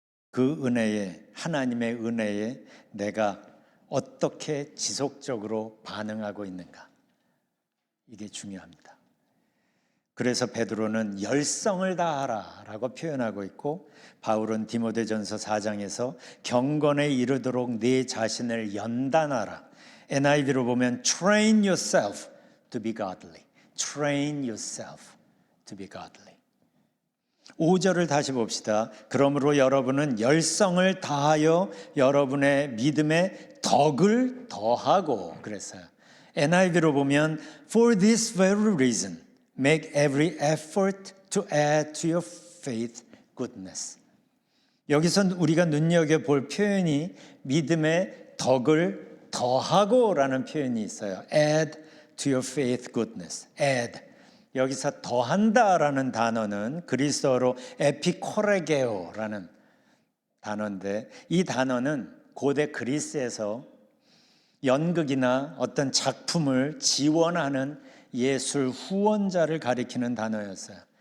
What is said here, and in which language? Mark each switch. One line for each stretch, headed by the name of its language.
Korean: 그 은혜에, 하나님의 은혜에 내가 어떻게 지속적으로 반응하고 있는가, 이게 중요합니다. 그래서 베드로는 열성을 다하라 라고 표현하고 있고 바울은 디모데전서 4장에서 경건에 이르도록 네 자신을 연단하라. NIV로 보면
English: train yourself to be godly. train yourself to be godly.
Korean: 5절을 다시 봅시다. 그러므로 여러분은 열성을 다하여 여러분의 믿음에 덕을 더하고 그랬어요. NIV로 보면
English: for this very reason make every effort to add to your faith goodness.
Korean: 여기서 우리가 눈여겨볼 표현이 믿음의 덕을 더하고 라는 표현이 있어요.
English: add to your faith goodness. add.
Korean: 여기서 더한다라는 단어는 그리스어로 에피코레게오라는 단어인데, 이 단어는 고대 그리스에서 연극이나 어떤 작품을 지원하는 예술 후원자를 가리키는 단어였어요.